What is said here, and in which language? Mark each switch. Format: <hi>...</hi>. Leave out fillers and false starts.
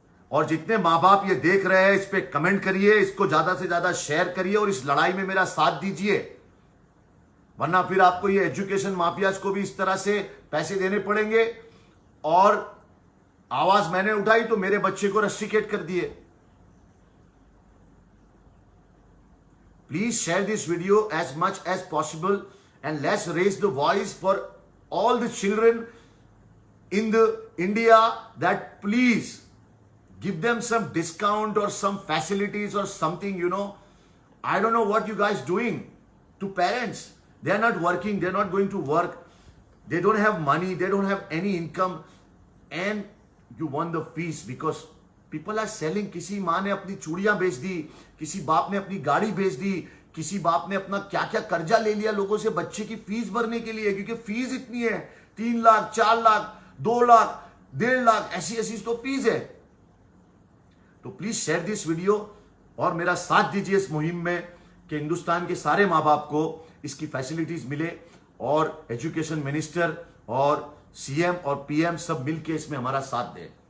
<hi>और जितने माँ बाप ये देख रहे हैं, इस पे कमेंट करिए, इसको ज्यादा से ज्यादा शेयर करिए और इस लड़ाई में मेरा साथ दीजिए, वरना फिर आपको ये एजुकेशन माफियाज को भी इस तरह से पैसे देने पड़ेंगे। और आवाज मैंने उठाई तो मेरे बच्चे को रस्टिकेट कर दिए।</hi> <en>Please share this video as much as possible and let's raise the voice for all the children in the India that please give them some discount or some facilities or something, you know. I don't know what you guys doing to parents. They are not working, they are not going to work, they don't have money, they don't have any income, and you want the fees because people are selling।</en> <hi>किसी माँ ने अपनी चूड़ियां बेच दी, किसी बाप ने अपनी गाड़ी बेच दी, किसी बाप ने अपना क्या क्या कर्जा ले लिया लोगों से बच्चे की फीस भरने के लिए, क्योंकि फीस इतनी है, 3 लाख 4 लाख 2 लाख 1.5 लाख ऐसी ऐसी तो फीस है। तो</hi> <en>please share this video</en> <hi>और मेरा साथ दीजिए इस मुहिम में कि हिंदुस्तान के सारे माँ बाप को इसकी फैसिलिटीज मिले, और एजुकेशन मिनिस्टर और सीएम और पीएम सब मिलके इसमें हमारा साथ दें।</hi>